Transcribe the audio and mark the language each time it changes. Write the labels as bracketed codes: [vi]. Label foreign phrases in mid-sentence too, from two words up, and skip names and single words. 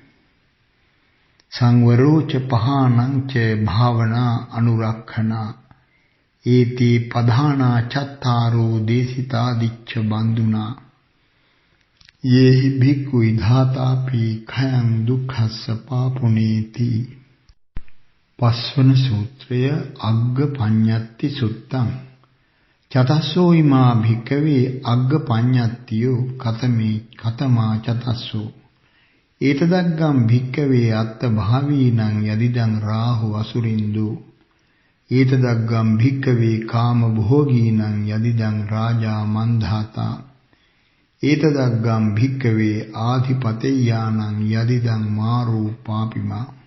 [pi] සංවරෝච පහානං ච භාවනා අනුරක්ඛනා ඒති පධානා චත්තාරෝ දේසිතාදිච්ච බන්දුනා යේහි භික්ඛු විධාතාපි khයං දුක්ඛස්ස පාපුනේති [si] පස්වන සූත්‍රය [pi] අග්ග පඤ්ඤත්ති සුත්තං චතස්සෝ ඉමා භික්ඛවේ අග්ග පඤ්ඤත්තියෝ කතමා චතස්සෝ ඒතදග්ගම් භික්ඛවේ අත්ත භාවීනං යදිදං රාහු අසුරින්දෝ ඒතදග්ගම් භික්ඛවේ කාම භෝගීනං යදිදං රාජා මන්ධාතා ඒතදග්ගම් භික්ඛවේ ආධිපතේයානං යදිදං මාරෝ පාපිමා